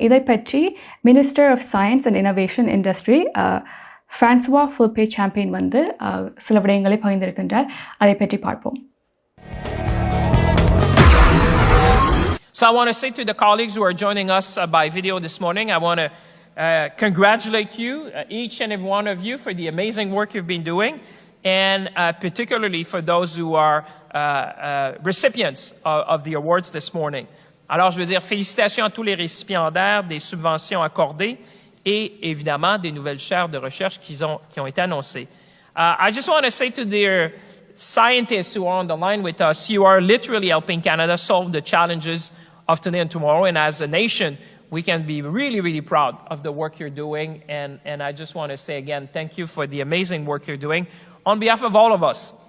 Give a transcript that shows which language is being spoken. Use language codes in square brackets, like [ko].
[ta] இதை பற்றி minister of science and innovation industry ஃப்ரான்சுவா ஃபுல்பே champion வந்து சில விடயங்களை பகிர்ந்திருக்கின்றார். அதை பற்றி பார்ப்போம். [en] So I want to say to the colleagues who are joining us by video this morning, I want to congratulate you, each and every one of you, for the amazing work you've been doing, and particularly for those who are recipients of the awards this morning. [fr] Alors, je veux dire félicitations à tous les récipiendaires des subventions accordées et évidemment des nouvelles chaires de recherche qui ont été annoncées. [en] I just want to say to the scientists who are on the line with us, you are literally helping Canada solve the challenges of today and tomorrow. And as a nation, we can be really proud of the work you're doing. And I just want to say again, thank you for the amazing work you're doing on behalf of all of us.